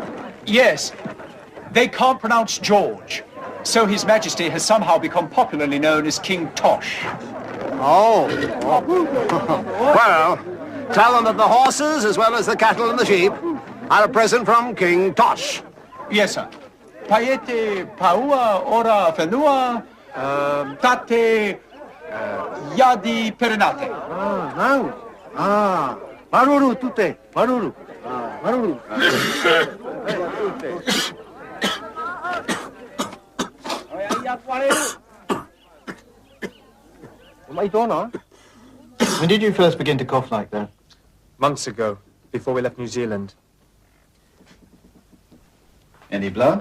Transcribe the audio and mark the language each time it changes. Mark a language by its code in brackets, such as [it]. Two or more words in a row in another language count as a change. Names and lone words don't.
[en] Yes, they can't pronounce George, so His Majesty has somehow become popularly known as King Tosh. Oh. Well, tell them that the horses, as well as the cattle and the sheep, are a present from King Tosh. Yes, sir. Paete paua ora fenua tate yadi perinate. [ty] Maruru tute, maruru. Maruru. [en] When did you first begin to cough like that? Months ago, before we left New Zealand. Any blood?